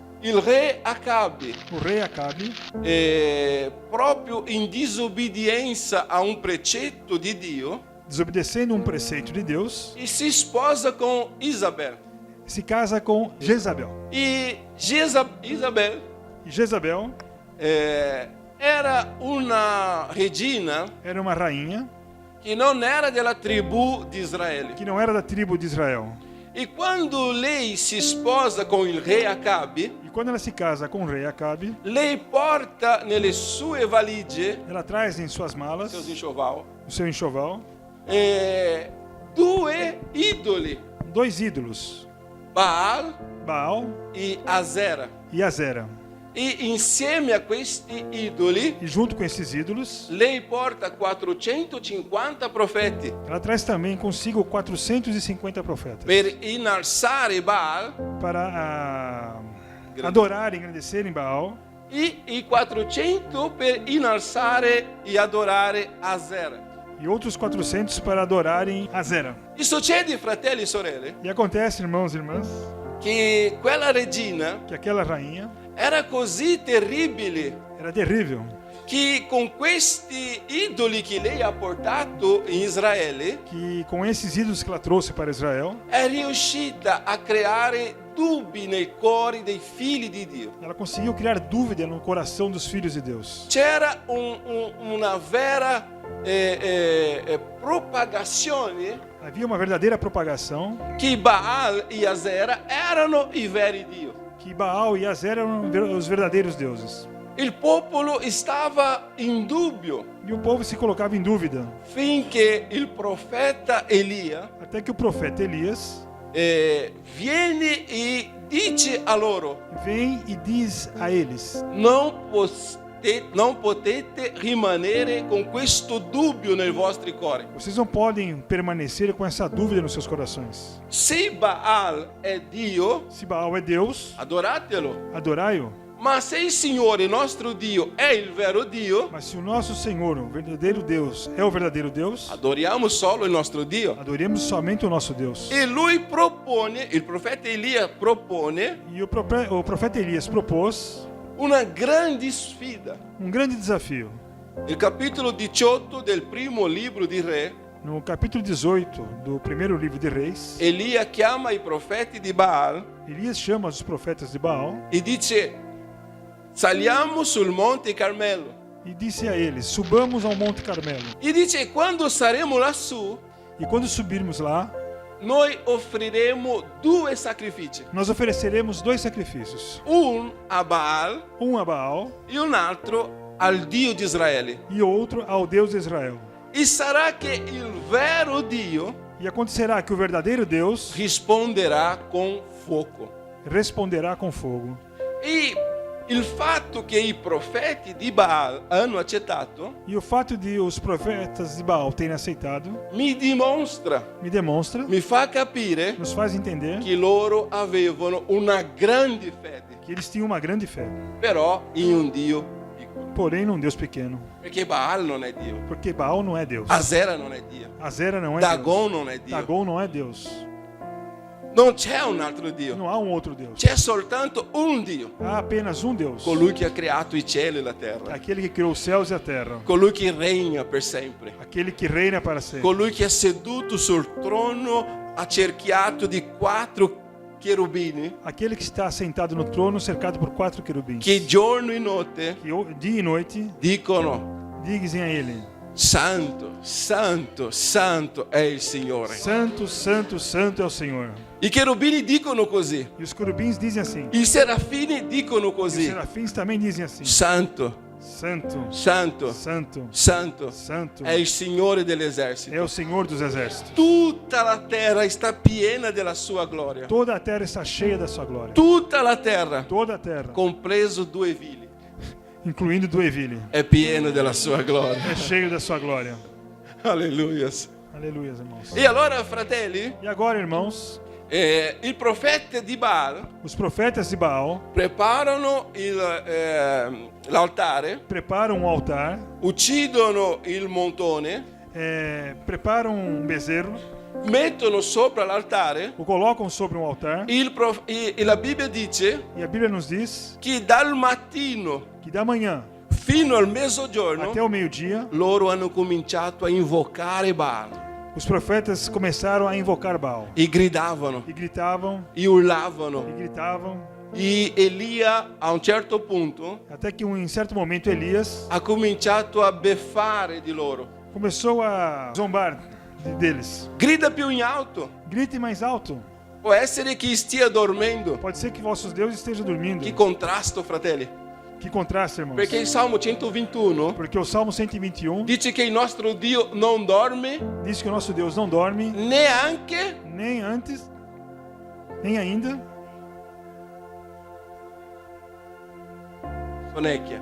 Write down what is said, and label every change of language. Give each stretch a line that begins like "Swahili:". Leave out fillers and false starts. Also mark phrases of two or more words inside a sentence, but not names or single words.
Italian: il re Acabe,
Portuguese: o rei Acabe,
Italian: proprio in disobbedienza a un precetto di Dio,
Portuguese: desobedecendo um preceito de Deus,
Italian: e si sposa con Isabel.
Portuguese: se casa com Jezabel.
Italian: E Isabel
Portuguese: E Jezabel
Italian: era una regina
Portuguese: era uma rainha
Italian: che non era della tribù di Israele.
Portuguese: que não era da tribo de Israel.
Italian: E quando lei si sposa con il re Acabe,
Portuguese: E quando ela se casa com o rei Acabe,
Italian: lei porta nelle sue valigie,
Portuguese: ela traz em suas malas, seus enxoval, no seu enxoval,
Italian: 2 ídoli,
Portuguese: 2 ídolos,
Italian: Baal
Portuguese: Baal
Italian: e Azera.
Portuguese: e Azera.
Italian: E insieme a questi idoli,
Portuguese: E junto com esses ídolos,
Italian: lei porta 450 profeti
Portuguese: ela traz também consigo 450 profetas
Italian: per innalzare Baal
Portuguese: para adorar e engrandecerem Baal,
Italian: e 400 per innalzare e adorare Azera.
Portuguese: e outros 400 para adorarem Azera.
Italian: E succede, fratelli e sorelle,
Portuguese: E acontece, irmãos e irmãs,
Italian: che quella regina
Portuguese: que aquela rainha
Italian: era così terribile
Portuguese: era terrível,
Italian: che con questi idoli che lei ha portato in Israele
Portuguese: que com esses ídolos que ela trouxe para Israel,
Italian: è riuscita a creare dubbi nei cuori dei figli di Dio.
Portuguese: ela conseguiu criar dúvida no coração dos filhos de Deus.
Italian: C'era una vera propagazione
Portuguese: Havia uma verdadeira propagação
Italian: che Baal e Asera erano i veri Dio.
Portuguese: que Baal e Azera eram os verdadeiros deuses.
Italian: Il popolo stava in dubbio
Portuguese: E o povo se colocava em dúvida,
Italian: finché il profeta Elia
Portuguese: até que o profeta Elias
Italian: viene e dice a loro:
Portuguese: vem e diz a eles:
Italian: non potete rimanere con questo dubbio nei vostri cuori.
Portuguese: vocês não podem permanecer com essa dúvida nos seus corações.
Italian: Se Baal è Dio,
Portuguese: Se Baal é Deus,
Italian: adoratelo.
Portuguese: adorai-o.
Italian: Ma se il Signore nostro Dio è il vero Dio,
Portuguese: Mas se o nosso Senhor, o verdadeiro Deus, é o verdadeiro Deus,
Italian: adoriamo solo il nostro Dio.
Portuguese: adoremos somente o nosso Deus.
Italian: E lui propone, il profeta Elia propone
Portuguese: E o profeta Elias propôs
Italian: una grande sfida.
Portuguese: grande desafio.
Italian: Il capitolo 18 del primo libro di Re,
Portuguese: No capítulo 18 do primeiro livro de Reis,
Italian: Elia chiama i profeti di Baal
Portuguese: Elias chama os profetas de Baal
Italian: e dice: saliamo sul monte Carmelo.
Portuguese: e disse a eles: subamos ao Monte Carmelo.
Italian: E dice: quando saremo lassù,
Portuguese: E quando subirmos lá,
Italian: noi offriremo due sacrifici,
Portuguese: nós ofereceremos 2 sacrifícios:
Italian: un a Baal
Portuguese: um a Baal
Italian: e un altro al Dio di Israele.
Portuguese: e outro ao Deus de Israel.
Italian: E sarà che il vero Dio
Portuguese: E acontecerá que o verdadeiro Deus
Italian: risponderà con fuoco.
Portuguese: responderá com fogo.
Italian: E il fatto che i profeti di Baal hanno accettato
Portuguese: E o fato de os profetas de Baal terem aceitado
Italian: mi dimostra,
Portuguese: me demonstra,
Italian: mi fa capire
Portuguese: nos faz entender
Italian: che loro avevano una grande fede,
Portuguese: que eles tinham uma grande fé,
Italian: però in un Dio piccolo.
Portuguese: porém num Deus pequeno.
Italian: Perché Baal non è Dio,
Portuguese: Porque Baal não é Deus.
Italian: Asera non è Dio,
Portuguese: Azera não é Dagon Deus.
Italian: non è Dio.
Portuguese: Dagon não é Deus.
Italian: Non c'è un altro Dio,
Portuguese: Não há um outro Deus.
Italian: c'è soltanto un Dio,
Portuguese: Há apenas um Deus.
Italian: colui che ha creato i cieli e la terra,
Portuguese: Aquele que criou os céus e a terra.
Italian: colui che regna per sempre,
Portuguese: Aquele que reina para sempre.
Italian: colui che è seduto sul trono accerchiato di 4 cherubini
Portuguese: Aquele que está sentado no trono cercado por 4 querubins.
Italian: che giorno e notte
Portuguese: Que dia e noite
Italian: dicono:
Portuguese: dizem a ele:
Italian: Santo, Santo, Santo è il Signore.
Portuguese: Santo, Santo, Santo é o Senhor.
Italian: I cherubini dicono così,
Portuguese: E os querubins dizem assim.
Italian: i serafini dicono
Portuguese: E os
Italian: così:
Portuguese: serafins também dizem assim:
Italian: Santo,
Portuguese: Santo,
Italian: Santo,
Portuguese: Santo,
Italian: Santo
Portuguese: Santo
Italian: è il Signore dell'esercito.
Portuguese: é o Senhor dos exércitos.
Italian: Tutta la terra sta piena della sua gloria.
Portuguese: Toda a terra está cheia da sua glória.
Italian: Tutta la terra,
Portuguese: Toda a terra,
Italian: compreso due vili,
Portuguese: incluindo Dueville,
Italian: è pieno della sua gloria.
Portuguese: é cheio da sua glória.
Italian: Alleluia.
Portuguese: Aleluia, irmãos.
Italian: E allora, fratelli,
Portuguese: E agora, irmãos,
Italian: il profeta di Baal
Portuguese: os profetas de Baal
Italian: preparano l'altare,
Portuguese: preparam um altar,
Italian: uccidono il montone,
Portuguese: preparam um bezerro,
Italian: mettono sopra l'altare.
Portuguese: o colocam sobre um altar.
Italian: E la Bibbia dice
Portuguese: E a Bíblia nos diz
Italian: che dal mattino
Portuguese: que da manhã
Italian: fino al mezzogiorno
Portuguese: até o meio-dia,
Italian: loro hanno cominciato a invocare Baal
Portuguese: os profetas começaram a invocar Baal.
Italian: e gridavano,
Portuguese: E gritavam,
Italian: e urlavano.
Portuguese: e gritavam,
Italian: E Elia a un certo punto
Portuguese: até que em certo momento Elias
Italian: ha cominciato a beffare di loro.
Portuguese: começou a zombar deles.
Italian: Grida più in alto.
Portuguese: Grite mais alto.
Italian: Può essere che stia dormendo.
Portuguese: Pode ser que vossos deuses estejam dormindo.
Italian: Che contrasto, fratelli.
Portuguese: Que contraste, irmãos.
Italian: Perché il Salmo 121
Portuguese: Porque o Salmo 121
Italian: dice che il nostro Dio non dorme
Portuguese: diz que o nosso Deus não dorme,
Italian: neanche
Portuguese: nem antes, nem ainda
Italian: sonecchia.